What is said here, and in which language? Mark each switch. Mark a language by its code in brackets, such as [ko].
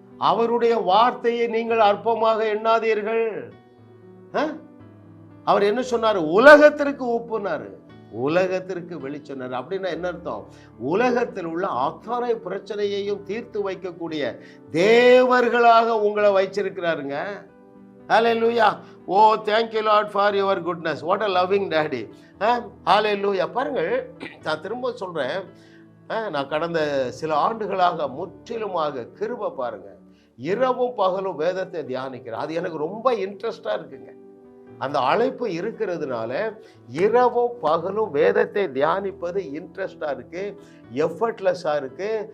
[ta] அவருடைய வார்த்தையை நீங்கள் அற்பமாக எண்ணாதீர்கள். அவர் என்ன சொன்னாரு? உலகத்திற்கு உப்புனாரு, உலகத்திற்கு வெளிச்சொன்னாரு. அப்படின்னா என்ன அர்த்தம்? உலகத்தில் உள்ள அத்தனை பிரச்சனையையும் தீர்த்து வைக்கக்கூடிய தேவர்களாக உங்களை வைச்சிருக்கிறாருங்க. ஹல்லேலூயா. [en] Oh, thank you Lord for your goodness. What a loving daddy. Hallelujah. [ta] பாருங்கள், நான் திரும்ப சொல்றேன், நான் கடந்த சில ஆண்டுகளாக முற்றிலுமாக கிருபை பாருங்க, இரவும் பகலும் வேதத்தை தியானிக்கிறேன். அது எனக்கு ரொம்ப இன்ட்ரெஸ்டா இருக்குங்க. அந்த அழைப்பு இருக்கிறதுனால இரவும் பகலும் வேதத்தை தியானிப்பது இன்ட்ரெஸ்டா இருக்கு, எஃபர்ட்லெஸ்ஸா இருக்கு.